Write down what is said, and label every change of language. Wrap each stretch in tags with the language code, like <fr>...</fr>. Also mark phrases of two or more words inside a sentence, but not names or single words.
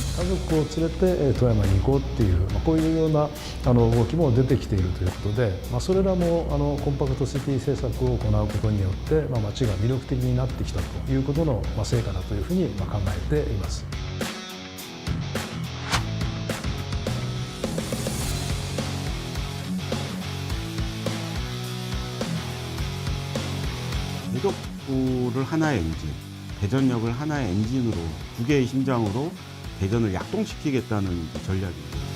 <ja>族を連れて富山に行こうっていう、こういうような動きも出てきているということで、それらもコンパクトシティ政策を行うことによって、街が魅力的になってきたということの成果だというふうに考えています。</ja> <ko>대덕구를 하나의 엔진, 대전역을 하나의 엔진으로 두 개의 심장으로 대전을 약동시키겠다는 전략입니다.</ko>